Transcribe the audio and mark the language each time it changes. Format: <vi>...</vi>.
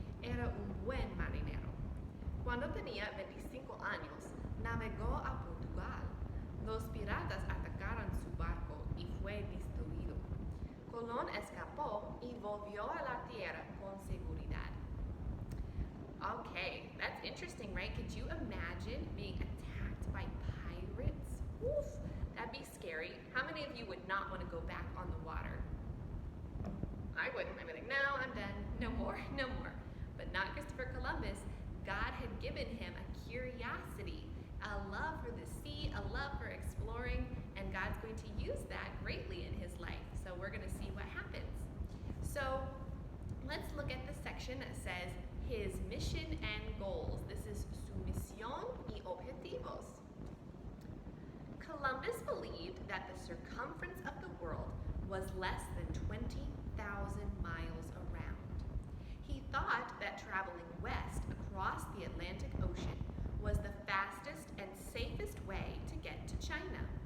<es>Era un buen marinero. Cuando tenía 25 años, navegó a Portugal. Los piratas atacaron su barco y fue destruido. Colón escapó y volvió a la tierra con seguridad.</es> <en>Okay, that's interesting, right? Could you imagine being attacked by pirates? Oof, that'd be scary. How many of you would not want to go back on the water? I wouldn't. I'd be like, no, I'm done. No more, no more. But not Christopher Columbus. God had given him a curiosity, a love for the sea, a love for exploring, and God's going to use that greatly in his life. So we're going to see what happens. So let's look at the section that says his mission and goals. This is</en> <es>su misión y objetivos.</es> <en>Columbus believed that the circumference of the world was less than 20,000 miles around. He thought that traveling west across the Atlantic Ocean was the fastest and safest way to get to China.</en>